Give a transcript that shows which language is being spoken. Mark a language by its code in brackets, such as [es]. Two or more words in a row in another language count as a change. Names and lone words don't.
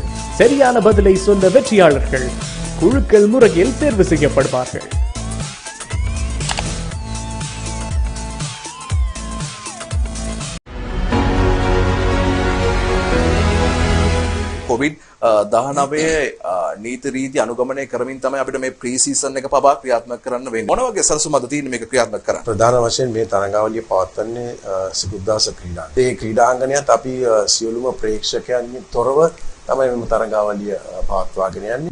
[ta] சரியான பதிலை சொன்ன வெற்றியாளர்கள் குழுக்கள் முறையில் தேர்வு செய்யப்படுவார்கள். [si] COVID-19 නීති රීති අනුගමනය කරමින් තමයි අපිට මේ [en] pre season [si] එක පවා ක්‍රියාත්මක කරන්න වෙන්නේ. මොන වගේ සැලසුම්ද තියෙන්නේ මේක ක්‍රියාත්මක කරන්න? ප්‍රධාන වශයෙන් මේ තරඟාවලිය පවත්වන්නේ සිකුද්දාස ක්‍රීඩාංගණය. ඒ ක්‍රීඩාංගණයත් අපි සියලුම ප්‍රේක්ෂකයන්ගෙන් තොරව තමයි මේ තරඟාවලිය පවත්වාගෙන යන්නේ.